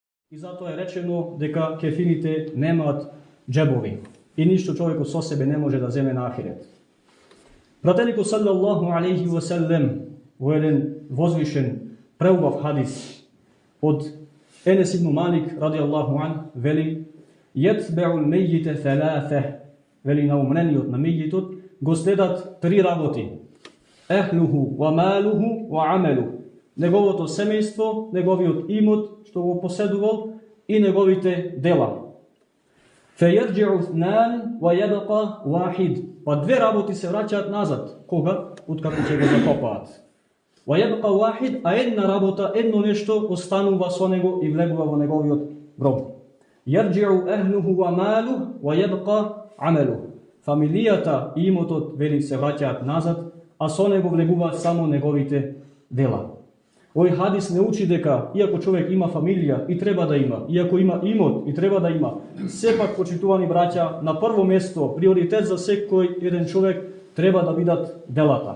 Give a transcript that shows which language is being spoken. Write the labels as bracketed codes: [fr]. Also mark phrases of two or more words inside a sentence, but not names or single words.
[mk] И затоа е речено дека кефините немаат џебови и ништо човекот со себе не може да земе на ахирет. Пратеникот [ar] صلى الله عليه وسلم [mk] во еден возвишен преубав хадис од Енес ибн Малик [ar] رضي الله عن [mk] вели: [ar] "يتبع الميت ثلاثه", [mk] вели на умрениот, на мејитот го следат три работи: [ar] أهله وماله وعمله, [mk] неговото семејство, неговиот имот што го поседувал и неговите дела. [ar] فَيَرْجِعُ اثْنَانِ وَيَبْقَى وَاحِدٌ, [mk] па две работи се враќаат назад, кога? Откако ќе го закопаат. [ar] وَيَبْقَى وَاحِدٌ, [mk] а една работа, едно нешто останува со него и влегува во неговиот гроб. [ar] يَرْجِعُ أَهْلُهُ وَمَالُهُ وَيَبْقَى عَمَلُهُ, [mk] фамилијата и имотот, вели, се враќаат назад, а со него влегуваат само неговите дела. Овој хадис не учи дека иако човек има фамилија и треба да има, иако има имот и треба да има, сепак, почитувани браќа, на прво место приоритет за секој еден човек треба да бидат делата.